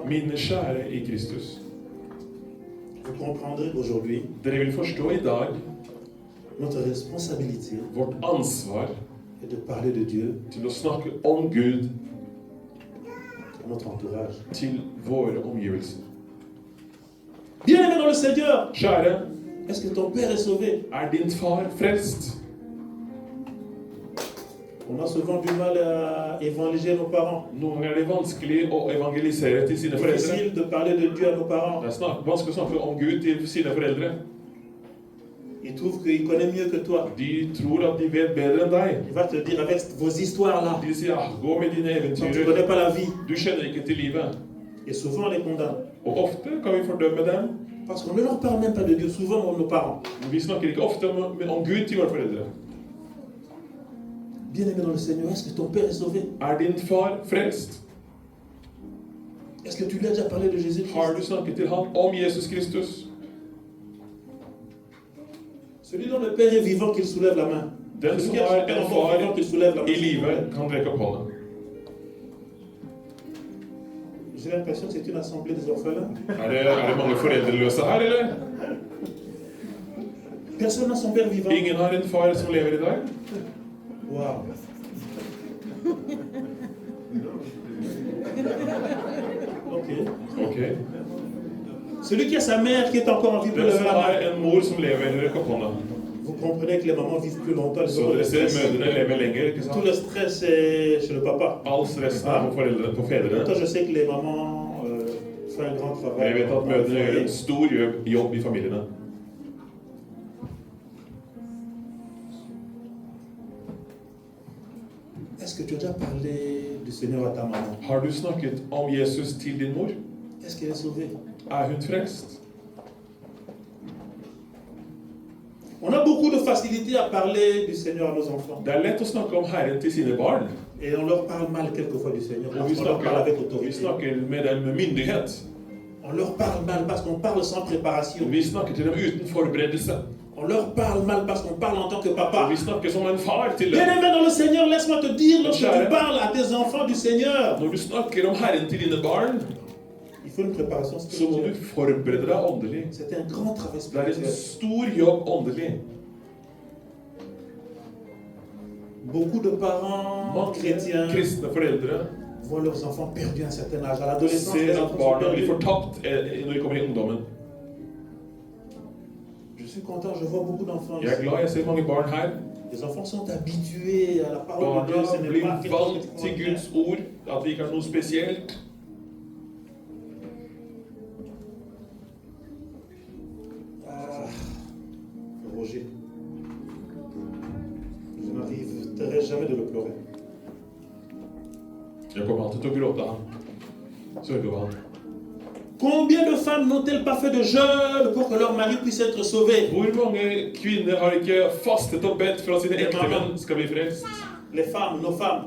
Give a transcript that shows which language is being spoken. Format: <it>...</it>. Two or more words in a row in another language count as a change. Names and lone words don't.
<no>Mine kjære i Kristus.</no> <fr>vous comprendrez aujourd'hui</fr> <no>Dere vil forstå i dag</no> <fr>notre responsabilité</fr> <no>vårt ansvar</no> <fr>est de parler de Dieu</fr> <no>til å snakke om Gud</no> <fr>à notre entourage.</fr> <no>til våre omgivelser.</no> <fr>Bien-aimés dans le Seigneur,</fr> <no>Kjære,</no> <fr>est-ce que ton Père est sauvé?</fr> <no>er din far frelst?</no> <fr>On a souvent du mal à évangéliser nos parents.</fr> <no>Noen ganger er det vanskelig å evangelisere til sine foreldre.</no> <fr>Difficile de parler de Dieu à nos parents.</fr> <no>Det er vanskelig å snakke om Gud til sine foreldre.</no> <fr>Ils trouvent qu'ils connaissent mieux que toi.</fr> <no>De tror at de vet bedre enn deg.</no> <fr>Il va te dire avec vos histoires là.</fr> <no>De sier gå med dine</no> <fr>Donc, tu ne</fr> <no>eventyrer.</no> <fr>connais pas la vie.</fr> <no>Du kjenner ikke til livet.</no> <fr>Et souvent on les condamne.</fr> <no>Og ofte kan vi fordømme dem.</no> <fr>Parce qu'on ne leur parle même pas de Dieu, souvent nos parents.</fr> <no>Men vi snakker ikke ofte om Gud til våre foreldre.</no> <fr>Bien-aimé dans le Seigneur, est-ce que ton Père est sauvé?</fr> <no>Er din far frelst?</no> <fr>Est-ce que tu lui as déjà parlé de Jésus-Christ?</fr> <no>Har du snakket til ham om Jesus Kristus?</no> <fr>Celui dont le Père est vivant, qu'il soulève la main.</fr> <no>Den</no> <fr>Celui</fr> <no>som</no> <fr>qui a son</fr> <no>har</no> <fr>Père</fr> <no>en</no> <fr>encore vivant,</fr> <no>far</no> <fr>qu'il soulève la main.</fr> <no>i livet, kan rekke opp hånda.</no> <fr>J'ai l'impression que c'est une assemblée des orphelins.</fr> <no>Er det mange foreldreløse her, eller?</no> <fr>Personne n'a son Père vivant.</fr> <no>Ingen har en far som lever i dag?</no> <fr>Waouh. Ok. Ok. Celui qui a sa mère qui est encore en vie peut</fr> <no>Den</no> <fr>lever</fr> <no>som</no> <fr>la</fr> <no>har</no> <fr>main.</fr> <no>en mor som lever, rekk opp hånda.</no> <fr>Vous comprenez que les mamans vivent plus longtemps. Elles</fr> <no>Så</no> <fr>ont</fr> <no>dere</no> <fr>le</fr> <no>ser</no> <fr>stress.</fr> <no>mødrene lever lenger, ikke</no> <fr>Tout</fr> <no>sant?</no> <fr>le stress est chez le papa.</fr> <no>All stressen er på foreldrene, på</no> <fr>Toi,</fr> <no>fedrene.</no> <fr>je sais que les mamans font un grand</fr> <no>Men</no> <fr>travail.</fr> <no>jeg vet at mødrene gjør en stor jobb i familiene.</no> <fr>Est-ce que tu as déjà parlé du Seigneur à ta maman?</fr> <no>Har du snakket om Jesus til din mor?</no> <fr>Est-ce qu'elle est sauvée?</fr> <no>Er hun frelst?</no> <fr>On a beaucoup de facilité à parler du Seigneur à nos enfants.</fr> <no>Det er lett å snakke om Herren til sine barn.</no> <fr>Et on leur parle mal quelquefois du Seigneur.</fr> <no>Og</no> <fr>Parce qu'on leur parle avec</fr> <no>vi</no> <fr>autorité.</fr> <no>snakker med dem med myndighet.</no> <fr>On leur parle mal parce qu'on parle sans préparation.</fr> <no>Vi snakker til dem uten forberedelse.</no> <fr>On leur parle mal parce qu'on parle en tant que</fr> <no>Og</no> <fr>papa.</fr> <no>vi snakker som en far til dem.</no> <fr>Bien-aimé dans le Seigneur, laisse-moi te dire, lorsque Cher. tu parles à tes enfants du Seigneur,</fr> <no>Når du snakker om Herren til dine barn,</no> <fr>il faut une préparation</fr> <no>så må du</no> <fr>spirituelle.</fr> <no>forberede deg åndelig.</no> <fr>C'est un grand travail</fr> <no>Det er en</no> <fr>spirituel.</fr> <no>stor jobb åndelig.</no> <fr>Beaucoup de parents</fr> <no>Mange</no> <fr>chrétiens</fr> <no>kristne foreldre</no> <fr>voient leurs enfants perdus à un certain âge. À l'adolescence, les</fr> <no>ser at</no> <fr>enfants sont</fr> <no>barna blir</no> <fr>perdus.</fr> <no>fortapt når de kommer i ungdommen.</no> <fr>Je suis content, je vois beaucoup d'enfants</fr> <no>Jeg er</no> <fr>ici.</fr> <no>glad jeg ser mange barn her.</no> <fr>Les enfants sont habitués à la parole de Dieu. Ce</fr> <no>Barna</no> <fr>n'est</fr> <no>blir</no> <fr>pas quelque chose</fr> <no>vant</no> <fr>qui</fr> <no>til Guds ord, at det ikke er noe spesielt.</no> <fr>Roger, je n'arriverai jamais de le pleurer.</fr> <no>Jeg kommer alltid til å gråte han. Sørge over han.</no> <fr>Combien de femmes n'ont-elles pas fait de jeûne pour que leur mari puisse être sauvé?</fr> <no>Hvor mange kvinner har ikke fastet og bedt for at sine ektemenn skal bli frelst?</no> <fr>Les femmes, nos femmes,</fr>